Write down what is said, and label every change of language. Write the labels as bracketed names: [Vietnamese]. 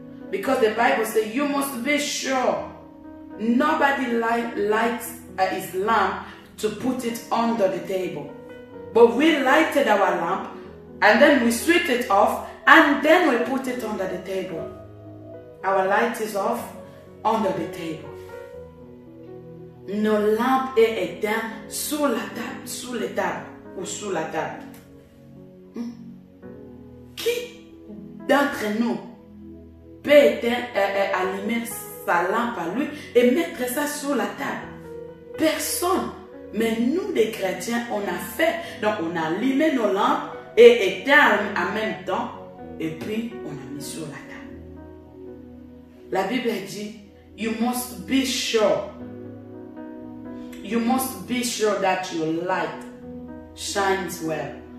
[English] Because the Bible says you must be sure. Nobody lights his lamp to put it under the table. But we lighted our lamp and then we switched it off and then we put it under the table. Our light is off under the table. [French] Nos lampes est éteinte sous la table, sous les tables ou sous la table. Qui d'entre nous peut allumer sa lampe à lui et mettre ça sous la table? Personne. Mais nous, les chrétiens, on a fait. Donc, on a allumé nos lampes et éteint en même temps. Et puis, on a mis sur la table. La Bible dit, [English] you must be sure. You must be sure that your light shines well.